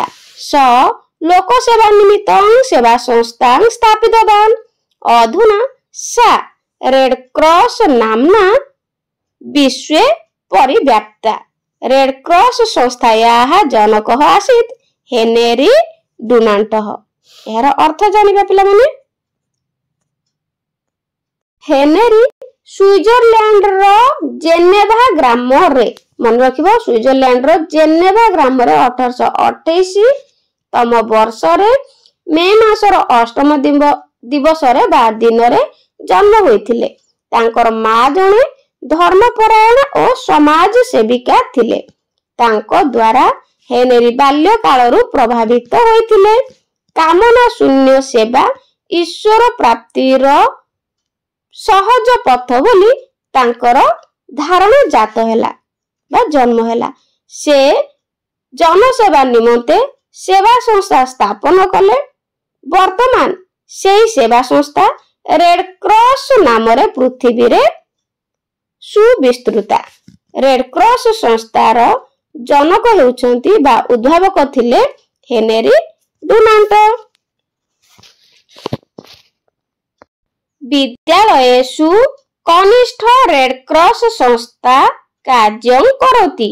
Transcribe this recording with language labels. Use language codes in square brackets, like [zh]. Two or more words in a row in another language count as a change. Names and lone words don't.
[sa] स लोकसेवा निमित्तं सेवा संस्थां स्थापितवान्। अधुना सा रेड क्रॉस नाम्ना विश्वे परिव्याप्ता। रेड क्रॉस संस्थायाः जनकः आसीत् हेनरी डुनान्टः। [or] ଏହାର ଅର୍ଥ ଜାଣିବା ପିଲା ମାନେ। ହେନରୀ ସ୍ୱିଜରଲ୍ୟାଣ୍ଡ ର ଜେନେଭା ଗ୍ରାମ ରେ ମନ ରଖିବ। ସ୍ୱିଜରଲ୍ୟାଣ୍ଡ ର ଜେନେଭା ଗ୍ରାମ ରେ 1828 ତମ ବର୍ଷ ରେ ମେ ମାସର ଅଷ୍ଟମ ଦିବସ ରେ ବା ଦିନ ରେ ଜନ୍ମ ହୋଇଥିଲେ। ତାଙ୍କର ମା' ଜଣେ ଧର୍ମପରାୟଣ ଓ ସମାଜ ସେବିକା ଥିଲେ। ତାଙ୍କ ଦ୍ୱାରା ହେନରୀ ବାଲ୍ୟ କାଳରୁ ପ୍ରଭାବିତ ହୋଇଥିଲେ। କାମନା ଶୂନ୍ୟ ସେବା ଈଶ୍ୱର ପ୍ରାପ୍ତିର ସହଜ ପଥ ବୋଲି ତାଙ୍କର ଧାରଣା ଜାତ ହେଲା ବା ଜନ୍ମ ହେଲା। ସେ ଜନସେବା ନିମନ୍ତେ ସେବା ସଂସ୍ଥା ସ୍ଥାପନ କଲେ। ବର୍ତ୍ତମାନ ସେହି ସେବା ସଂସ୍ଥା ରେଡ କ୍ରସ ନାମ ରେ ପୃଥିବୀ ରେ ସୁବିସ୍ତୃତା। ରେଡ କ୍ରସ ସଂସ୍ଥାର ଜନକ ହେଉଛନ୍ତି ବା ଉଦ୍ଭାବକ ଥିଲେ ହେନରୀ ଡୁନାଣ୍ଟ। [sa] विद्यालयेषु कनिष्ठ रेड क्रॉस संस्था कार्यं करोति।